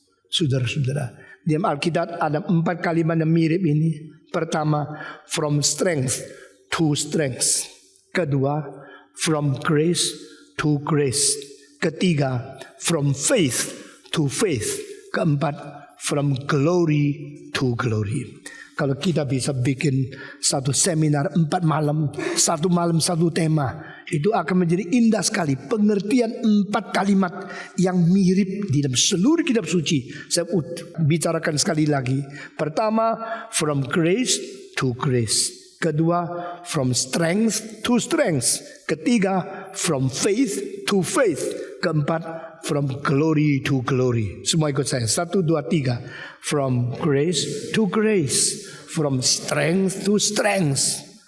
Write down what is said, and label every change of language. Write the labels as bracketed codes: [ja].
[id] Saudara-saudara, di Alkitab ada 4 kalimat yang mirip ini. Pertama, [en] from strength to strength. [id] Kedua, [en] from grace to grace. [id] Ketiga, [en] from faith to faith. [id] Keempat, [en] from glory to glory. [id] Kalau kita bisa bikin satu seminar 4 malam, 1 malam 1 tema, itu akan menjadi indah sekali. Pengertian 4 kalimat yang mirip di dalam seluruh kitab suci. Saya bicarakan sekali lagi. Pertama, [en] from grace to grace. [id] Kedua, [en] from strength to strength. [id] Ketiga, [en] from faith to faith. [id] Keempat, [en] from glory to glory. [id] Semua ikut saya. [en] 1, 2, 3. From grace to grace. From strength to strength.